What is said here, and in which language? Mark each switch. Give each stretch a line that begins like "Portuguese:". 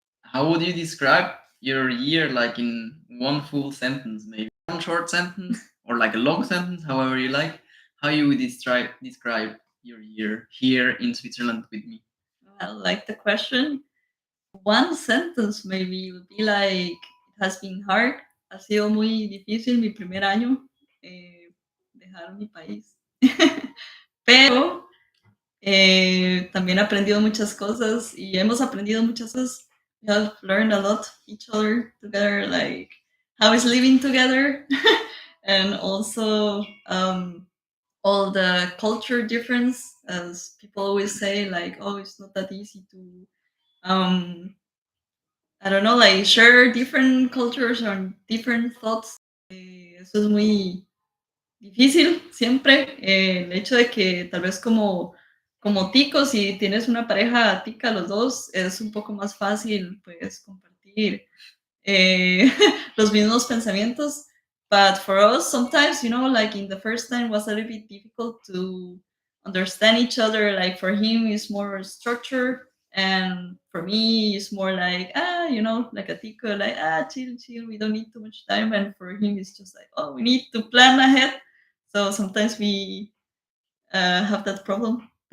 English: How would you describe your year, like in one full sentence, maybe one short sentence or like a long sentence, however you like? How you would describe your year here in Switzerland with me? I like the question. One sentence maybe would be like, it has been hard.
Spanish: Ha sido muy difícil mi primer año dejar mi país. Pero también he aprendido muchas cosas y hemos aprendido muchas cosas.
English: We have learned a lot each other together, like how is living together, and also all the culture difference, as people always say, like, oh, it's not that easy to, I don't know, like share different cultures or different thoughts.
Spanish: Eso es muy difícil siempre. El hecho de que tal vez como ticos, si tienes una pareja tica los dos, es un poco más fácil pues compartir los mismos pensamientos.
English: But for us, sometimes, like in the first time was a little bit difficult to understand each other. Like for him, it's more structure, and for me, it's more like, like a tico, like, chill, chill, we don't need too much time. And for him, it's just like, oh, we need to plan ahead. So sometimes we have that problem.